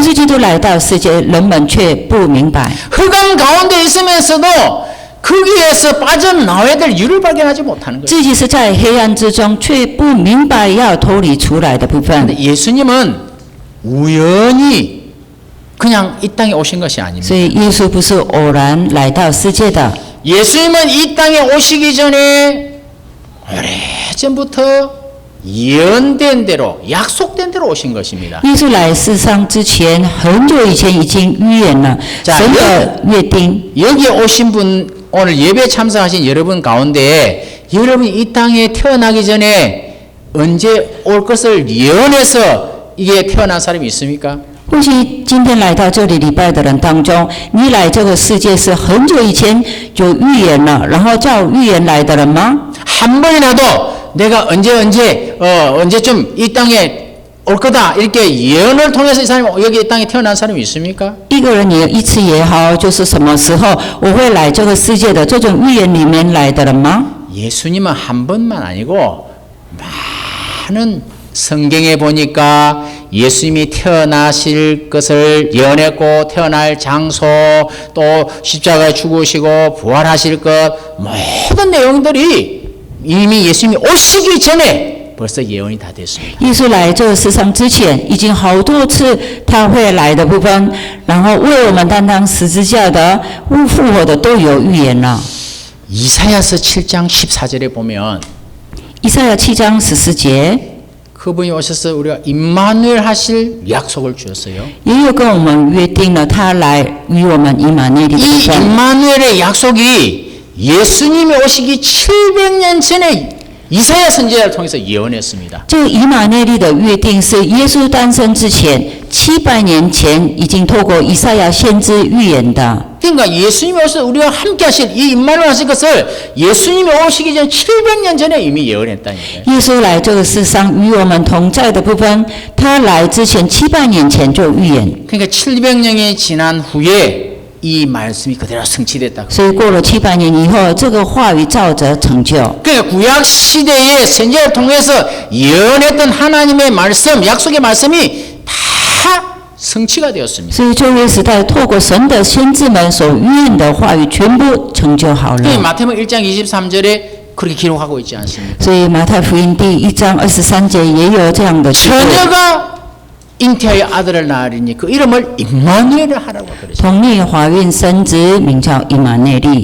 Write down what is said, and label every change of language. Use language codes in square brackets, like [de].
[zh] 耶稣基督来到世界，人们却不明白。 [ko] 흑암 가운데 있으면서도 거기에서 빠져나와야 될 이유를 발견하지 못하는 것이 [zh] 自己是在黑暗之中，却不明白要脱离出来的部 [ko] 근데 [zh] 分。 [ko] 예수님은 우연히 그냥 이 땅에 오신 것이 아닙니다. [zh] 所以耶稣不是偶然来到世界的， [ko] 예수님은 이 땅에 오시기 전에 오래전부터 예언된 대로 약속된 대로 오신 것입니다. [zh] 耶稣来世上之前，很久以前已经预言了 [ko] 자 [zh] 神的约定。 [ko] 여기에 오신 분 오늘 예배 참석하신 여러분 가운데 여러분이 이 땅에 태어나기 전에 언제 올 것을 예언해서 이게 태어난 사람이 있습니까? [zh] 或许今天来到这里礼拜的人当中，你来这个世界是很久以前就预言了，然后照预言来的人吗？ [ko] 한 번이라도 내가 언제쯤 이 땅에 올 거다 이렇게 예언을 통해서 이 사람이 여기 이 땅에 태어난 사람이 있습니까? [zh] 一个人也一次也好，就是什么时候我会来这个世界的这种预言里面来的人吗？ [ko] 예수님은 한 번만 아니고 많은 성경에 보니까 예수님이 태어나실 것을 예언했고 태어날 장소 또 십자가에 죽으시고 부활하실 것 모든 내용들이 이미 예수님이 오시기 전에 벌써 예언이 다 됐습니다. [zh] 耶稣来这个世上之前，已经好多次他会来的部分，然后为我们担当十字架的、复活的都有预言了。 [ko] 이사야서 7장 14절에 보면 [zh] 以赛亚7章14节 [ko] 그분이 오셔서 우리가 임마누엘 하실 약속을 주었어요. [zh] 也有跟我们约定了他来与我们以马内利的部 [ko] 이 [zh] 分。 [ko] 임마누엘의 약속이 예수님이 오시기 700년 전에 이사야 선지자를 통해서 예언했습니다. [zh] 这个以马内利的约定是耶稣诞生之前700年前已经透过以赛亚先知预言的。 [ko] 그러니까 예수님이 오셔서 우리와 함께 하실 이 임마누엘 하실 것을 예수님이 오시기 전 700년 전에 이미 예언했다니까요. [zh] 耶稣来这个世上与我们同在的部分，他来之前700年前就预言， [ko] 그러니까 700년이 지난 후에 이 말씀이 그대로 성취됐다. [zh] 所以过了700年以后，这个话语照着成就。 [ko] 그러니까 구약 시대의 선지자를 통해서 예언했던 하나님의 말씀, 약속의 말씀이 다 성취가 되었습니다. [zh] 所以旧约时代透过神的先知们所预言的话语，全部成就好 [ko] 이 [zh] 了。 [ko] 마태복음 1장 23절에 그렇게 기록하고 있지 않습니까? [zh] 所以马太福音第1章23节也有这样的记录。 [ko] 처녀가 잉태하여 아들을 낳으리니 그 이름을 임마누엘을 하라고 그러죠. [zh] 同立怀孕生子，名叫以马内利。